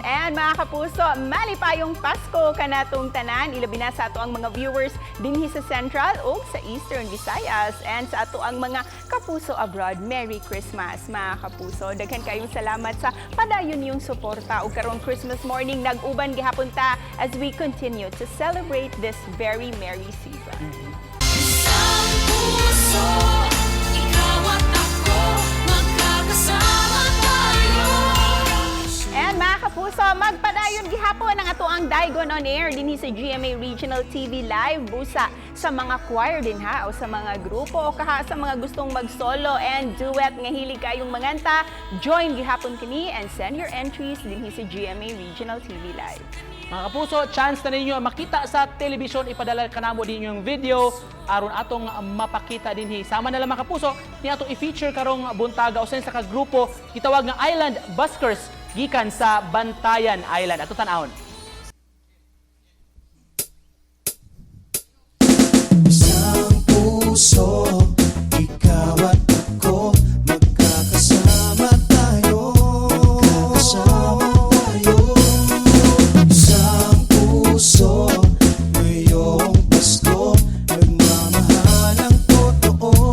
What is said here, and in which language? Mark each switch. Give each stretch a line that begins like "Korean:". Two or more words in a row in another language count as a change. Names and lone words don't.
Cebuano: And mga kapuso, malipayong Pasko kanatong tanan. Ilabi na sa ato ang mga viewers dinhi sa Central ug sa Eastern Visayas. And sa ato ang mga kapuso abroad,
English: Merry Christmas
Cebuano: mga kapuso. Daghan kayong salamat sa padayon yung suporta ug karong
English: Christmas morning
Cebuano: nag-uban gihapon ta
English: as we continue to celebrate this very merry season.
Filipino: Isang puso, ikaw at ako, magkakasama tayo.
Cebuano: And mga kapuso, magpadayon gihapon ang ato ang Daigon on Air dinhi sa GMA Regional TV Live busa sa mga choir din ha o sa mga grupo o kaha sa mga gustong mag-solo and duet nga hilig kayong manganta. Join gihapon kini
English: and send your entries
Cebuano: dinhi sa GMA Regional TV Live. Mga kapuso, chance na ninyo makita sa telebisyon, ipadala kanamo din yung video aron atong mapakita dinhi. Sama na lang mga kapuso, ni atong i-feature karong buntaga o sa kagrupo gitawag nga Island Buskers gikan sa Bantayan Island. Ato tan-awon.
Filipino: Isang puso, ikaw at ako, magkakasama tayo. Magkakasama tayo. Isang puso, ngayong Pasko, nagmamahalang totoo.